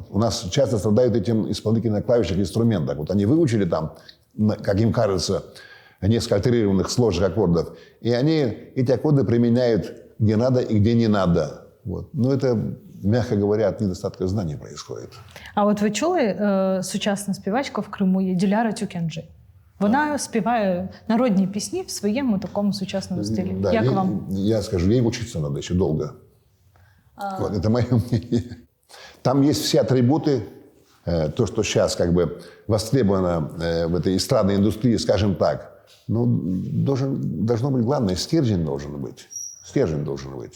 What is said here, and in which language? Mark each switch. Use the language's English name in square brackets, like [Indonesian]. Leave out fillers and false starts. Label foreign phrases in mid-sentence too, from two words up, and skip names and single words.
[Russian] У нас часто страдают этим исполнители на клавишных инструментах. Вот они выучили там, как им кажется, несколько альтерированных сложных аккордов, и они эти аккорды применяют где надо и где не надо. Вот. Но это, мягко говоря, от недостатка знаний происходит. [Ukrainian] А от ви чули, сучасна співачка в Криму є Діляра Тюкенджи. Вона співає народні пісні в своєму такому сучасному стилі. [Russian] Да, [Ukrainian] Як вам? [Russian] Я скажу, ей учиться надо еще долго. Вот, это мое мнение. Там есть все атрибуты то, что сейчас как бы востребовано в этой эстрадной индустрии, скажем так, ну, должно быть главное, стержень должен быть. Стержень должен быть.